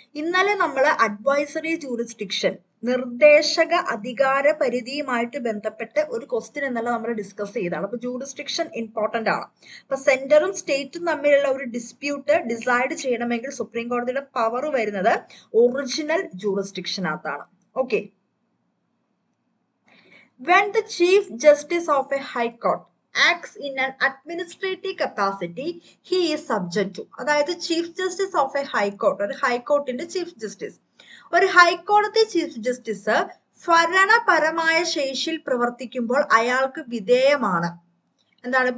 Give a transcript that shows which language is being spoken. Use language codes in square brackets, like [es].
[ml] ഇന്നലെ നമ്മൾ advisory jurisdiction, നിർദ്ദേശക അധികാര പരിധിയുമായിട്ട് ബന്ധപ്പെട്ട് ഒരു ക്വസ്റ്റ്യൻ എന്നല്ല നമ്മൾ ഡിസ്കസ് ചെയ്തതാണ്. അപ്പൊ ജൂറിസ്ഡിക്ഷൻ ഇമ്പോർട്ടന്റ് ആണ്. അപ്പൊ സെന്ററും സ്റ്റേറ്റും തമ്മിലുള്ള ഒരു ഡിസ്പ്യൂട്ട് ഡിസൈഡ് ചെയ്യണമെങ്കിൽ സുപ്രീം കോടതിയുടെ പവർ വരുന്നത് original ജൂറിസ്ഡിക്ഷനകത്താണ്. Okay. [en] When the Chief Justice of a High Court acts in an administrative capacity, he is subject to. [ml] അതായത് [en] chief justice of a high court, [ml] ഒരു ഹൈക്കോർട്ടിന്റെ ചീഫ് ജസ്റ്റിസ്, ഒരു ഹൈക്കോടതി ചീഫ് ജസ്റ്റിസ് ഭരണപരമായ ശേഷിയിൽ പ്രവർത്തിക്കുമ്പോൾ അയാൾക്ക് വിധേയമാണ്. എന്താണ്?